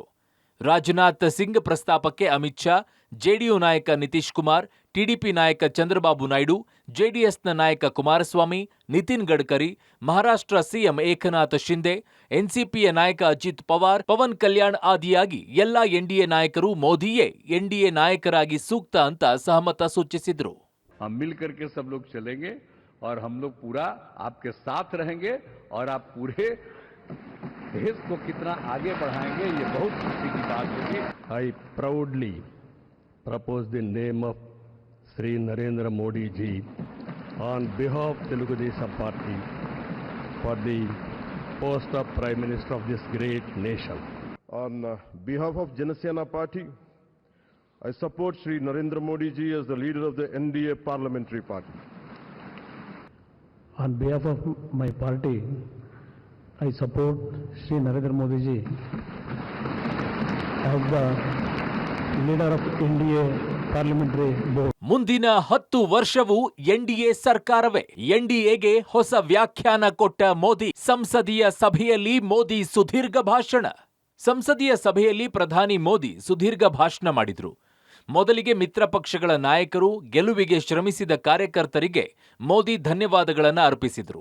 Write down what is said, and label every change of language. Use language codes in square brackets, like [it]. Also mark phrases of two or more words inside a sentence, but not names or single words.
[kn] ರಾಜನಾಥ್ ಸಿಂಗ್ ಪ್ರಸ್ತಾಪಕ್ಕೆ ಅಮಿತ್ ಶಾ, ಜೆಡಿಯು ನಾಯಕ ನಿತೀಶ್ ಕುಮಾರ್, ಟಿಡಿಪಿ ನಾಯಕ ಚಂದ್ರಬಾಬು ನಾಯ್ಡು, ಜೆಡಿಎಸ್ನ ನಾಯಕ ಕುಮಾರಸ್ವಾಮಿ, ನಿತಿನ್ ಗಡ್ಕರಿ, ಮಹಾರಾಷ್ಟ್ರ ಸಿಎಂ ಏಕನಾಥ್ ಶಿಂದೆ, ಎನ್ಸಿಪಿಯ ನಾಯಕ ಅಜಿತ್ ಪವಾರ್, ಪವನ್ ಕಲ್ಯಾಣ್ ಆದಿಯಾಗಿ ಎಲ್ಲಾ ಎನ್ಡಿಎ ನಾಯಕರು ಮೋದಿಯೇ ಎನ್ಡಿಎ ನಾಯಕರಾಗಿ ಸೂಕ್ತ ಅಂತ ಸಹಮತ ಸೂಚಿಸಿದ್ರು. [hi] और हम लोग पूरा आपके साथ रहेंगे और आप पूरे देश को कितना आगे बढ़ाएंगे, ये बहुत खुशी की बात होगी. [en] I proudly propose the name of Sri Narendra Modi ji on behalf of Telugu Desam Party for the post of Prime Minister of this great nation. On behalf of Janasena Party, I support Sri Narendra Modi ji as the leader of the NDA Parliamentary Party. On behalf of my party, I support Shri Narendra Modi ji as the leader of India Parliamentary Board. [kn] ಮುಂದಿನ 10 ವರ್ಷವೂ ಎನ್ಡಿಎ ಸರ್ಕಾರವೇ. ಎನ್ಡಿಎಗೆ ಹೊಸ ವ್ಯಾಖ್ಯಾನ ಕೊಟ್ಟ ಮೋದಿ. ಸಂಸದೀಯ ಸಭೆಯಲ್ಲಿ ಮೋದಿ ಸುದೀರ್ಘ ಭಾಷಣ. ಸಂಸದೀಯ ಸಭೆಯಲ್ಲಿ ಪ್ರಧಾನಿ ಮೋದಿ ಸುದೀರ್ಘ ಭಾಷಣ ಮಾಡಿದ್ರು. ಮೊದಲಿಗೆ ಮಿತ್ರ ಪಕ್ಷಗಳ ನಾಯಕರು, ಗೆಲುವಿಗೆ ಶ್ರಮಿಸಿದ ಕಾರ್ಯಕರ್ತರಿಗೆ ಮೋದಿ ಧನ್ಯವಾದಗಳನ್ನು ಅರ್ಪಿಸಿದರು.